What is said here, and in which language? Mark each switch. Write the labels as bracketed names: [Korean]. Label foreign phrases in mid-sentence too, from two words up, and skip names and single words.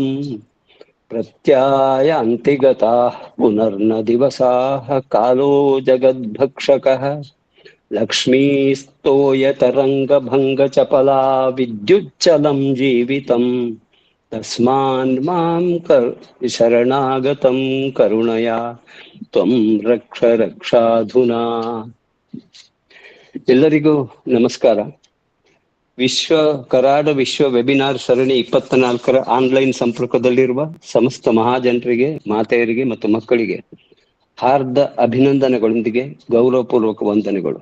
[Sanskrit] ಪ್ರತ್ಯಾಯಾಂತಿ ಗತಾಃ ಪುನರ್ನ ದಿವಸಾಃ ಕಾಲೋ ಜಗದ್ಭಕ್ಷಕಃ. ಲಕ್ಷ್ಮೀಸ್ತೋಯತರಂಗಭಂಗ ಚಪಲಾ ವಿದ್ಯುಚ್ಚಲಂ ಜೀವಿತಂ. ತಸ್ಮಾನ್ ಮಾಂ ಶರಣಾಗತಂ ಕರುಣಯಾ ತ್ವಂ ರಕ್ಷ ರಕ್ಷಾಧುನಾ. [Kannada] ಎಲ್ಲರಿಗೂ ನಮಸ್ಕಾರ. ಕರಾಡ ವಿಶ್ವ ವೆಬಿನಾರ್ ಸರಣಿ 24ರ ಆನ್ಲೈನ್ ಸಂಪರ್ಕದಲ್ಲಿರುವ ಸಮಸ್ತ ಮಹಾಜನರಿಗೆ, ಮಾತೆಯರಿಗೆ ಮತ್ತು ಮಕ್ಕಳಿಗೆ ಹಾರ್ದ ಅಭಿನಂದನೆಗಳೊಂದಿಗೆ ಗೌರವಪೂರ್ವಕ ವಂದನೆಗಳು.